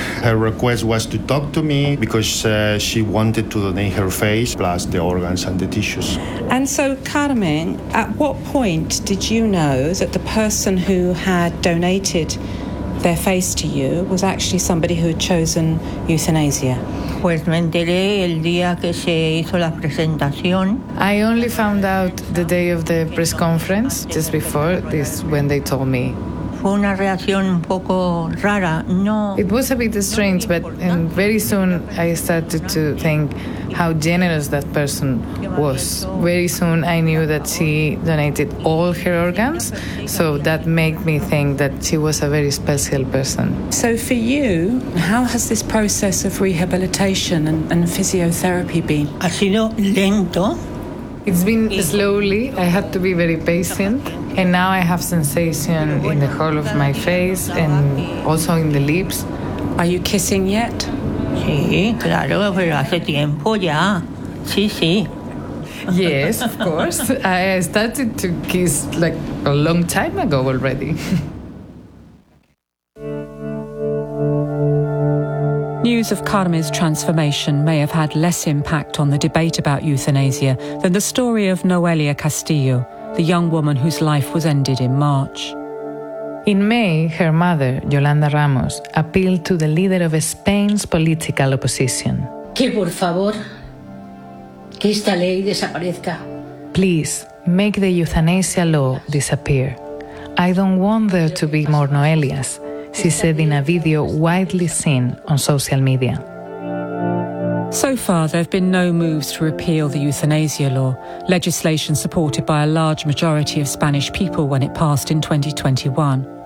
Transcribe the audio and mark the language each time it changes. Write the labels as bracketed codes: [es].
[en] Her request was to talk to me because she wanted to donate her face plus the organs and the tissues. And so, Carmen, at what point did you know that the person who had donated their face to you was actually somebody who had chosen euthanasia? [es] Pues me enteré el día que se hizo la presentación. [en] I only found out the day of the press conference, just before this, when they told me. [es] Fue una reacción un poco rara. No. [en] It was a bit strange, but and very soon I started to think how generous that person was. Very soon I knew that she donated all her organs, so that made me think that she was a very special person. So for you, how has this process of rehabilitation and physiotherapy been? [es] Ha sido lento. [en] It's been slowly. I had to be very patient. And now I have sensation in the whole of my face and also in the lips. Are you kissing yet? [es] Sí, claro, pero hace tiempo ya. Sí, sí. [en] Yes, of course. I started to kiss like a long time ago already. News of Carmen's transformation may have had less impact on the debate about euthanasia than the story of Noelia Castillo, the young woman whose life was ended in March. In May, her mother, Yolanda Ramos, appealed to the leader of Spain's political opposition. [es] Que por favor, que esta ley desaparezca. [en] Please, make the euthanasia law disappear. I don't want there to be more Noelias, she said in a video widely seen on social media. So far, there have been no moves to repeal the euthanasia law, legislation supported by a large majority of Spanish people when it passed in 2021.